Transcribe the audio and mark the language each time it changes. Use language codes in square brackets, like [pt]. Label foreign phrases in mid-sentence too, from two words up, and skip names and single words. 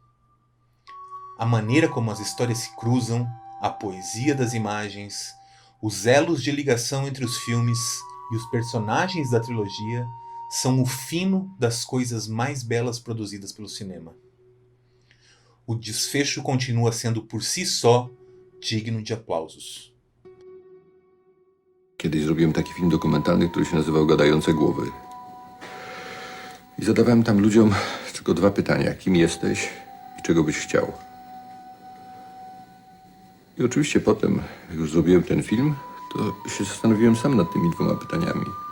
[pt] A maneira como as histórias se cruzam, a poesia das imagens, os elos de ligação entre os filmes e os personagens da trilogia são o fino das coisas mais belas produzidas pelo cinema. O desfecho continua sendo por si só digno de aplausos. [pl] Kiedyś zrobiłem taki film dokumentalny, który się nazywał Gadające Głowy. I zadawałem tam ludziom tylko 2 pytania. Kim jesteś i czego byś chciał? I oczywiście potem, jak już zrobiłem ten film, to się zastanowiłem sam nad tymi 2 pytaniami.